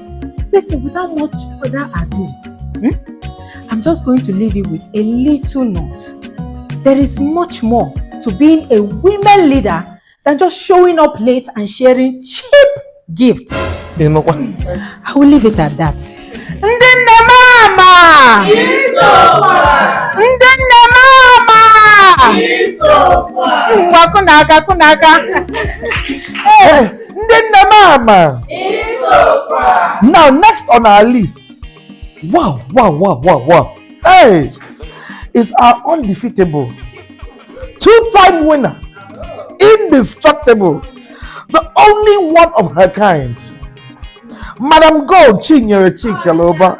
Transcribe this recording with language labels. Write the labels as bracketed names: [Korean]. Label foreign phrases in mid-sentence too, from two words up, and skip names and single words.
[English] Listen, without much further ado, I'm just going to leave you with a little note. There is much more to being a women leader than just showing up late and sharing cheap gifts. You know what? I will leave it at that. [Igbo] Ndinne mama! Ndinne mama! Kunaka. Hey, Ndinne mama! [English] Now, next on our list, wow. Hey, is our undefeatable, 2-time winner, indestructible, the only one of her kind, Madam Gold Chinyere Chikeloba.